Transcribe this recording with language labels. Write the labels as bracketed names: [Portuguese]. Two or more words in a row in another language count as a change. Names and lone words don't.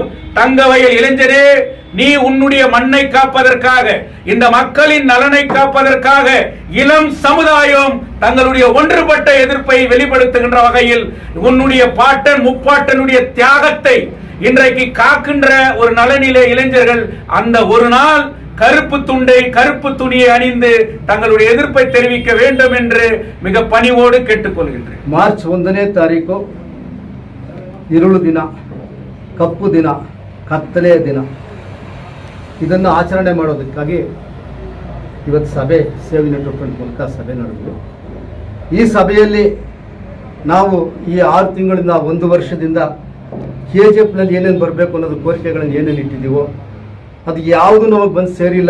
[Tamil] தங்கவயல் இளைஞரே, நீ உன்னுடைய மண்ணை காப்பதற்காக, இந்த மக்களின் நலனை காப்பதற்காக இளம் சமுதாயம் தங்களுடைய ஒன்றுபட்ட எதிர்ப்பை வெளிப்படுத்துகின்ற வகையில் உன்னுடைய பாட்டன் முப்பாட்டனுடைய தியாகத்தை இன்றைக்கு காக்கின்ற ஒரு நலனிலே இளைஞர்கள் அந்த ஒரு நாள் கருப்பு துண்டை, கருப்பு துணியை அணிந்து தங்களுடைய எதிர்ப்பை தெரிவிக்க வேண்டும் என்று மிக பணிவோடு கேட்டுக்கொள்கின்றேன். [Kannada] ಮಾರ್ಚ್ 1ನೇ ತಾರೀಕು ಇರುಳು ದಿನ, ಕಪ್ಪು ದಿನ, ಕತ್ತಲೆಯ ದಿನ. ಇದನ್ನು ಆಚರಣೆ ಮಾಡೋದಕ್ಕಾಗಿ ಇವತ್ತು ಸಭೆ ಸೇವ್ ಯುನೈಟೆಡ್ ಫ್ರಂಟ್ ಮೂಲಕ ಸಭೆ ನಡೆದಿದೆ. ಈ ಸಭೆಯಲ್ಲಿ ನಾವು ಈ 6 ತಿಂಗಳಿಂದ 1 ವರ್ಷದಿಂದ KGFನಲ್ಲಿ ಏನೇನು ಬರಬೇಕು ಅನ್ನೋದು ಕೋರಿಕೆಗಳನ್ನು ಏನೇನು ಇಟ್ಟಿದ್ದೀವೋ ಅದು ಯಾವುದು ನಮಗೆ ಬಂದು ಸೇರಿಲ್ಲ.